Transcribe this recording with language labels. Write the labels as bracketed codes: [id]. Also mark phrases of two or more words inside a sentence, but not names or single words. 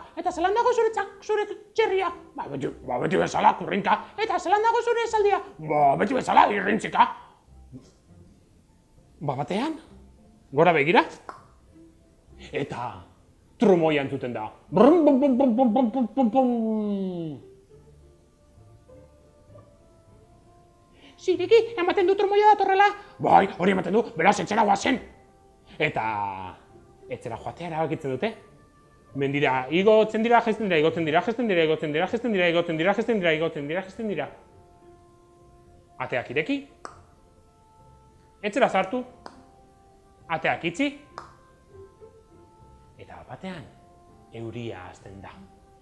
[eu] Eta zelan dago zure txerria? Ba beti bezala, kurrinka. Eta zelan dago zure esaldia? Ba beti bezala, irrintzika. Ba batean, gora begira, eta trumoia entzuten da. Brum, bum, bum, bum, bum, bum, bum, bum, bum. Txiriki, ematen du trumoia datorrela? Bai, hori ematen du, beraz etxera guazen. Eta etxera joatea erabakitzen dute. Mendira igotzen dira, jaisten dira, igotzen dira, jaisten dira, igotzen dira, jaisten dira, igotzen dira, jaisten dira, igotzen dira, jaisten dira. Ateak ireki, etxera sartu, ateak itxi, eta batean euria hasten da.